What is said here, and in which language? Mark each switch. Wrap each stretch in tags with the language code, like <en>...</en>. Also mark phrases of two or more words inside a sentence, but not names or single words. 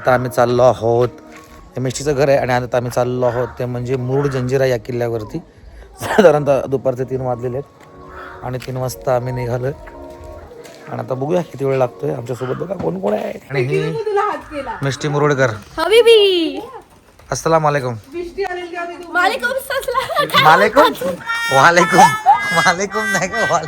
<mr>आता आम्ही चाललो आहोत, हे मिष्टीचं घर आहे आणि आता आम्ही चाललो आहोत ते म्हणजे मुरुड जंजिरा या किल्ल्यावरती. साधारणतः दुपारचे 3 वाजलेले आहेत आणि 3 वाजता आम्ही निघालो आणि आता बघूया किती वेळ लागतोय. आमच्यासोबत बघा कोण कोण आहे. आणि ही मिष्टी मुरुडकर. हबीबी</mr> <ar>السلام عليكم. عليكم السلام. عليكم عليكم عليكم</ar> <mr>नाही का</mr> <ar>वाले.</ar>